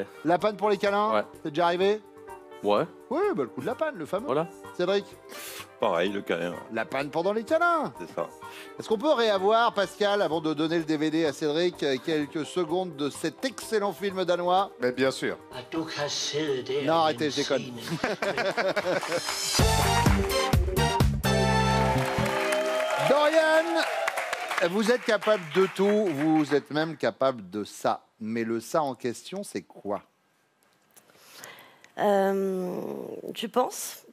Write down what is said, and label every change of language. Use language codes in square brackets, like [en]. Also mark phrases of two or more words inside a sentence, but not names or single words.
[fr] La panne pour les câlins, Ouais. c'est déjà arrivé? Ouais. Oui, bah, le coup de la panne, le fameux. Voilà. Cédric? Pareil, le câlin. La panne pendant les câlins. C'est ça. Est-ce qu'on peut réavoir, Pascal, avant de donner le DVD à Cédric, quelques secondes de cet excellent film danois? Mais bien sûr. [da] At du kan sidde der, [fr] Non, arrêtez, je déconne. Jensine. Dorian, vous êtes capable de tout, vous êtes même capable de ça. Mais le ça en question, c'est quoi? Je pense que c'était...